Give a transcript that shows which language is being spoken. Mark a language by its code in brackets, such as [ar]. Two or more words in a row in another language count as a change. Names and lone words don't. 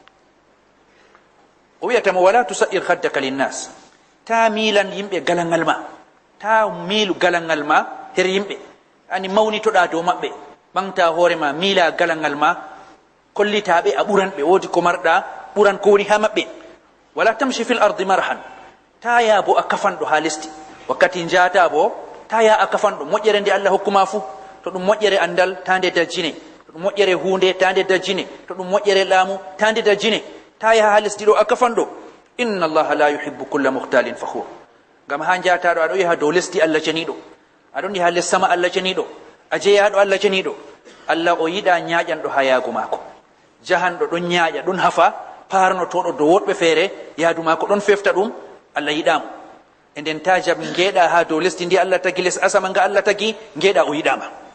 [ff] o wiyatamo [ar] ولا تصعر خدك للناس [ff] ta milan yimɓe galangal ma ta miilu galangal ma her yimɓe ani mawnitoɗa dow maɓɓe ɓamta hoore ma miila galangal ma kollitaɓe a ɓuranɓe woodi ko marɗa ɓuran ko woni ha maɓɓe wala [ar] تمش في الأرض مرحا [ff] ta ya bo a kafanɗo ha lesdi wakkati jata bo ta ya a kafanɗo moƴƴere nde allah hokkuma fuu to ɗum moƴƴere andal ta nde dajjine to ɗum moƴƴere hunde ta nde dajjine to ɗum moƴƴere laamu ta nde dajjine ta yaha ha lesdi ɗo a kafanɗo [ar] إن الله لا يحب كل مختال فخور [ff] gam ha jataɗo aɗo yaha dow lesdi allah ceniɗo aɗon yaha les sama allah ceniɗo a jeeyaɗo allah ceniɗo allah o yiɗa ñaƴanɗo ha yaago mako jahanɗo ɗon ñaaƴa ɗon hafa parnotoɗo dow woɗɓe feere yaadu mako ɗon fefta ɗum allah yiɗamo e nden ta jab ngeeɗa ha dow lesdi ndi allah tagi les asama nga allah tagi ngeeɗa o yiɗama